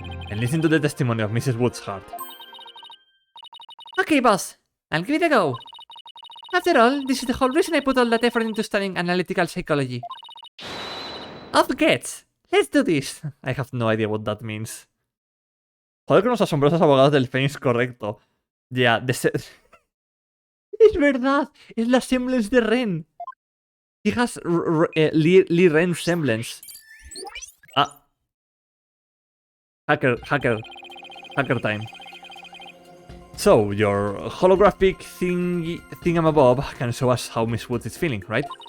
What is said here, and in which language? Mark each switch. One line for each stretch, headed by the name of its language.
English: And listen to the testimony of Mrs. Wood's heart. Okay, boss. I'll give it a go. After all, this is the whole reason I put all that effort into studying analytical psychology. Off gets. Let's do this. I have no idea what that means.
Spanish: Joder con los asombrosos abogados del Fénix, correcto. Yeah, es verdad, es la semblance de Ren.
English: He has Lee Ren semblance. Ah. Hacker time. So, your holographic thingamabob can show us how Miss Woods is feeling, right?